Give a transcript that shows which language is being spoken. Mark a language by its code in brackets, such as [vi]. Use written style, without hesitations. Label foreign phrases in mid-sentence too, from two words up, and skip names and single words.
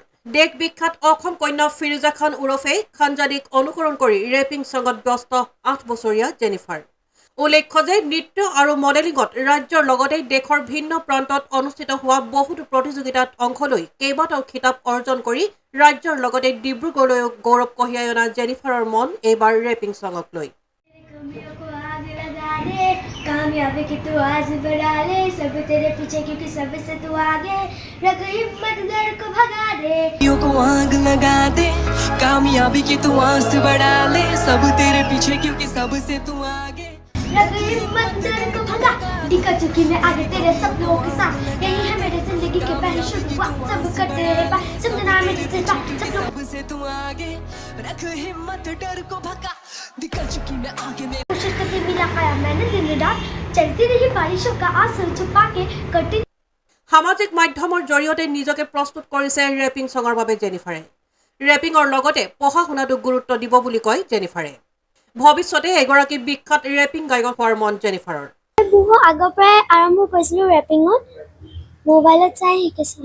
[as] দেশ বিখ্যাত অসম কন্যা ফিৰোজা খান ওৰফে খানজাদীক অনুকৰণ কৰি [en] rapping song [as] ব্যস্ত 8 বছৰীয়া জেনিফাৰ। উল্লেখ্য যে নৃত্য আৰু মডেলিঙত ৰাজ্যৰ লগতে দেশৰ ভিন্ন প্ৰান্তত অনুষ্ঠিত হোৱা বহুতো প্ৰতিযোগিতাত অংশ লৈ কেইবাটাও খিতাপ অৰ্জন কৰি ৰাজ্যৰ লগতে ডিব্ৰুগড়লৈ গৌৰৱ কঢ়িয়াই অনা জেনিফাৰৰ মন এইবাৰ [en] rapping song [as] লৈ। [hi] कामयाबी की तू आज बढ़ा ले, सब तेरे पीछे क्योंकि सबसे तू आगे, रख हिम्मत डर को भगा दे, को आग लगा दे, कामयाबी की तू आस बढ़ा ले, सब तेरे पीछे क्योंकि सबसे तू आगे, रख हिम्मत डर को भगा, दिखा चुकी मैं आगे तेरे सपनों के साथ, यही है मेरी जिंदगी की पहली शुरुआत, सब कर तेरे पास समझना मेरे जज्बात, सबसे तू आगे, रख हिम्मत डर को भगा, दिखा चुकी मैं आगे में कोशिश करके मिला पाया मैंने दिन रात, चलती रही बारिशों का आंसू छुपा के कटी। [as] সামাজিক মাধ্যমৰ জৰিয়তে নিজকে প্ৰস্তুত কৰিছে [en] rapping song [as] বাবে জেনিফাৰে। ৰেপিঙৰ লগতে পঢ়া শুনাটো গুৰুত্ব দিব বুলি কয় জেনিফাৰে। ভৱিষ্যতে এগৰাকী বিখ্যাত ৰেপিং গায়ক হোৱাৰ মন জেনিফাৰৰ। বহু আগৰ পৰাই আৰম্ভ কৰিছিলোঁ ৰেপিঙত, মোবাইলত চাই শিকিছিলোঁ।